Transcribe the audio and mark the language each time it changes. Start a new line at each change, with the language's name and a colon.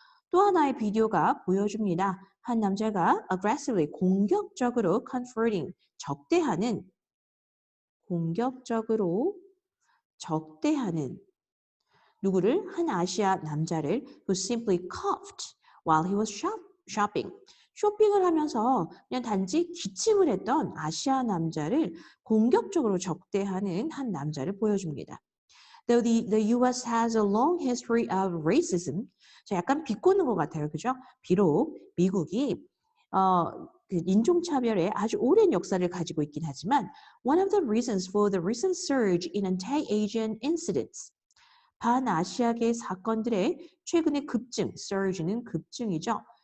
Korean: 또 하나의 비디오가 보여줍니다. 한 남자가 aggressively 공격적으로 confronting 공격적으로 적대하는 누구를? 한 아시아 남자를
English: who simply coughed while he was shopping.
Korean: 쇼핑을 하면서 그냥 단지 기침을 했던 아시아 남자를 공격적으로 적대하는 한 남자를 보여줍니다.
English: Though the US has a long history of racism.
Korean: 자, 약간 비꼬는 것 같아요. 그죠? 비록 미국이 그 인종차별에 아주 오랜 역사를 가지고 있긴 하지만
English: one of the reasons for the recent surge in anti-Asian incidents
Korean: 반아시아계 사건들의 최근의 급증, surge는 급증이죠.